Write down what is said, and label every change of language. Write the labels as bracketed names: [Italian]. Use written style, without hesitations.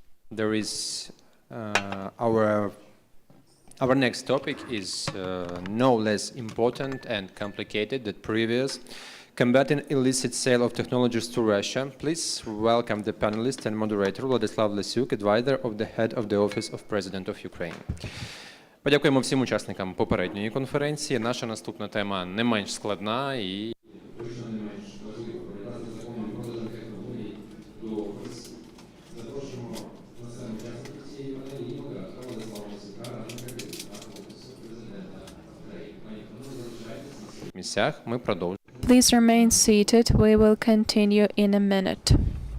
[English] There is our next topic is no less important and complicated than previous. Combating illicit sale of technologies to Russia. Please welcome the panelist and moderator Władysław Lesiuk, advisor of the head of the Office of President of Ukraine. [Ukrainian] Подякуємо всім учасникам попередньої конференції. Наша наступна тема не менш складна і точно не менш важлива. Пов'язана з законом про технології до Офіс. Запрошуємо на саме учасників цієї панелі і модератора Владислава Лесюка, радника керівника Офісу Президента України. Пані Панове, залишайтесь на своїх місцях. Ми продовжуємо. [English] Please remain seated. We will continue in a minute.